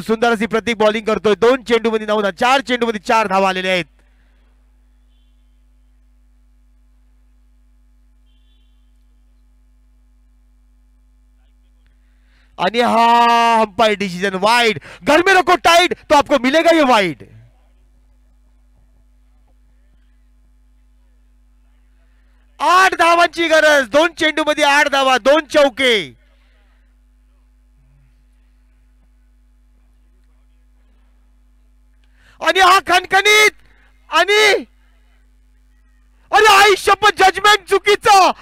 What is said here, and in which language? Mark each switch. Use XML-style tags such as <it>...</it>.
<mr>सुंदर अशी प्रतीक बॉलिंग करतोय. 2 चेंडू मध्ये 9 धावा. 4 चेंडू मध्ये 4 धावा आलेले आहेत. आणि हा अंपायर डिसीजन वाइड।</mr> <hi>घर में रखो टाइट तो आपको मिलेगा ये वाइड।</hi> <mr>आठ धावांची गरज, 2 चेंडू मध्ये 8 धावा, 2 चौके। आणि हा खणखणीत आणि अरे आई शपथ जजमेंट चुकीचा।</mr>